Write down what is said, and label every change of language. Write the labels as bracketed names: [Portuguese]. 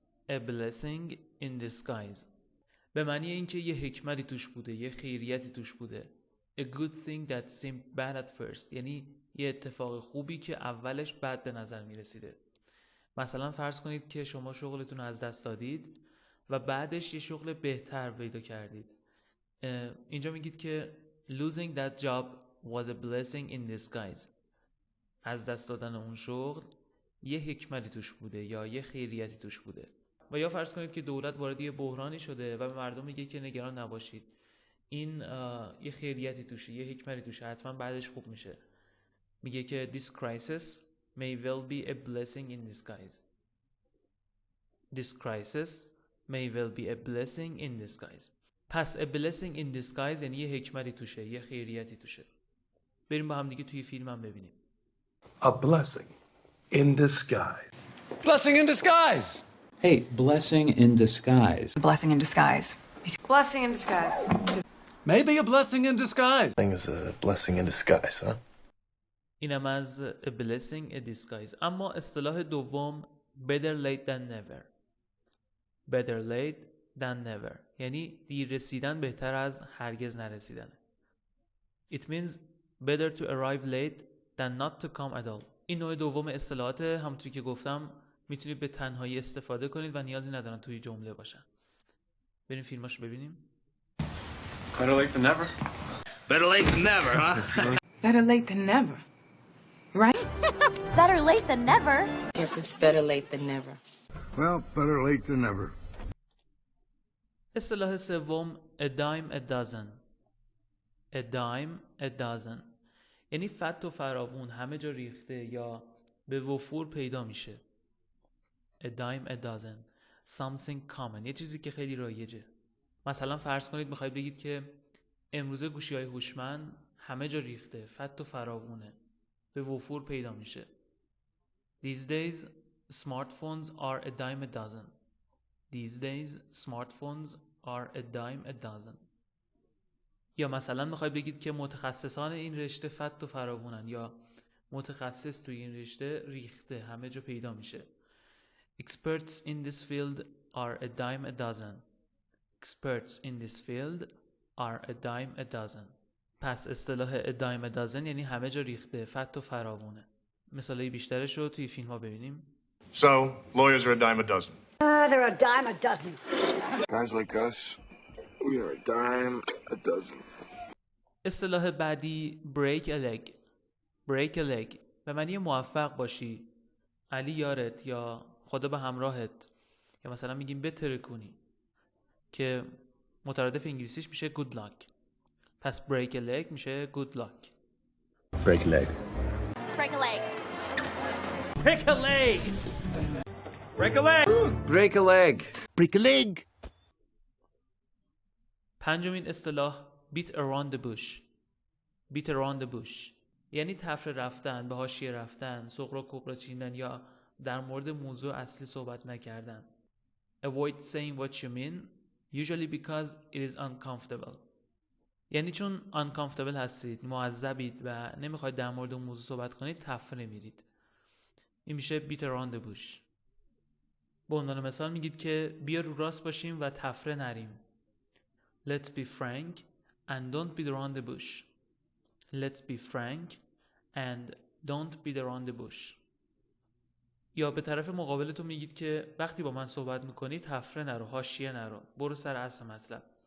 [English] A blessing in disguise [Persian] به معنی اینکه یه حکمتی توش بوده، یه خیریتی توش بوده. [English] A good thing that seemed bad at first، [Persian] یعنی یه اتفاق خوبی که اولش بد به نظر می رسیده. مثلا فرض کنید که شما شغلتون رو از دست دادید و بعدش یه شغل بهتر پیدا کردید. اینجا میگید که [English] losing that job was a blessing in disguise. [Persian] از دست دادن اون شغل یه حکمتی توش بوده یا یه خیریتی توش بوده. و یا فرض کنید که دولت وارد یه بحرانی شده و به مردم میگه که نگران نباشید، این یه خیریتی توشه، یه حکمتی توشه، حتما بعدش خوب میشه. میگه که [English] this crisis may well be a blessing in disguise. This crisis may well be a blessing in disguise. [Persian] پس [English] a blessing in disguise [Persian] یعنی یه حکمتی توشه، یه خیریتی توشه. بریم با هم دیگه توی فیلم هم ببینیم. [English] A blessing in disguise. Blessing in disguise. Hey, blessing in disguise. Blessing in disguise. Blessing in disguise. Maybe a blessing in disguise. Thing is a blessing in disguise, huh? [Persian] اینم از [English] a blessing in disguise. [Persian] اما اصطلاح دوم [English] better late than never. Better late than never [Persian] یعنی دیر رسیدن بهتر از هرگز نرسیدن. [English] It means better to arrive late than not to come at all. [Persian] این نوع دوم اصطلاحات همونطوری که گفتم میتونید به تنهایی استفاده کنید و نیازی ندارن توی جمله باشن. بریم فیلماشو ببینیم. [English] Better late than never. Better late than never, huh? Better late than never. Right? Better late than never. Yes, it's better late than never. Well, better late than never. [Persian] اصطلاح سوم [English] a dime a dozen. A dime a dozen [Persian] یعنی فت و فراوون، همه جا ریخته یا به وفور پیدا میشه. [English] A dime a dozen. Something common، [Persian] یه چیزی که خیلی رایجه. مثلا فرض کنید میخواید بگید که امروزه گوشی‌های هوشمند همه جا ریخته، فت و فراوونه، به وفور پیدا میشه. [English] These days smartphones are a dime a dozen. These days smartphones are a dime a dozen. [Persian] یا مثلا میخواید بگید که متخصصان این رشته فت و فراوونن یا متخصص توی این رشته ریخته، همه جا پیدا میشه. [English] Experts in this field are a dime a dozen. Experts in this field are a dime a dozen. [Persian] پس اصطلاح [English] a dime a dozen [Persian] یعنی همه جا ریخته، فت و فراوونه. مثالای بیشترش رو توی فیلم ها ببینیم. [English] So, lawyers are a dime a dozen. They're a dime a dozen. Guys like us, we are a dime a dozen. [Persian] اصطلاح بعدی [English] break a leg. break a leg [Persian] به معنی موفق باشی، علی یارت یا خدا به همراهت، یا مثلا میگیم بتره کنی که مترادف انگلیسیش میشه [English] good luck. [Persian] پس [English] break a leg [Persian] میشه [English] good luck. Break a leg. Break a leg. Break a leg. Break a leg. Break a leg. Break a leg. [Persian] پنجمین اصطلاح [English] beat around the bush. beat around the bush [Persian] یعنی تفره رفتن، به حاشیه رفتن، سغرا کبرا چیندن یا در مورد موضوع اصلی صحبت نکردن. [English] avoid saying what you mean usually because it is uncomfortable. [Persian] یعنی چون uncomfortable هستید، معذبید و نمیخواید در مورد اون موضوع صحبت کنید، تفره میرید. این میشه [English] beat around the bush. [Persian] به عنوان مثال میگید که بیا رو راست باشیم و تفره نریم. [English] Let's be frank and don't beat around the bush. Let's be frank and don't beat around the bush. [Persian] یا به طرف مقابلتون میگید که وقتی با من صحبت میکنی تفره نرو، حاشیه نرو، برو سر اصل مطلب.